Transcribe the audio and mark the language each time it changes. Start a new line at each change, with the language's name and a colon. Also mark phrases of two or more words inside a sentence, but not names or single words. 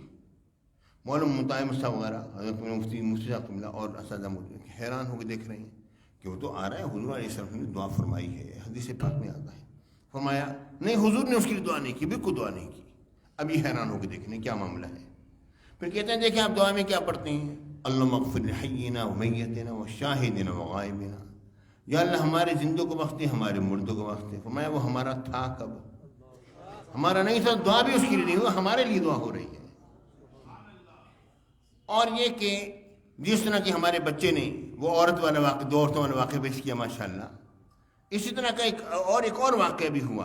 Urdu: مولانا مطاعم صاحب وغیرہ حضرت مفتی صاحب اللہ اور اساتذہ حیران ہو کے دیکھ رہے ہیں کہ وہ تو آ رہا ہے, حضور
Arabic: علیہ السلام
Urdu: نے دعا فرمائی ہے, حدیث پاک میں آتا ہے. فرمایا نہیں, حضور نے اس کے لیے دعا نہیں کی, بالکل دعا نہیں کی. اب یہ حیران ہو کے دیکھنے کیا معاملہ ہے. پھر کہتے ہیں دیکھیں آپ دعا میں کیا پڑھتے ہیں,
Arabic: اللہم اغفر لحینا و میتنا و شاہدنا و غائبنا,
Urdu: یا اللہ ہمارے زندوں کو بخش دے, ہمارے مردوں کو بخش دے. فرمایا وہ ہمارا تھا کب, ہمارا نہیں تھا. دعا بھی اس کے لیے نہیں ہوا, ہمارے لیے دعا ہو رہی ہے. اور یہ کہ جس طرح کہ ہمارے بچے نے وہ عورت والا واقعہ, 2 عورتوں والا واقعہ پیش کیا ماشاءاللہ, اسی طرح کا ایک اور واقعہ بھی ہوا.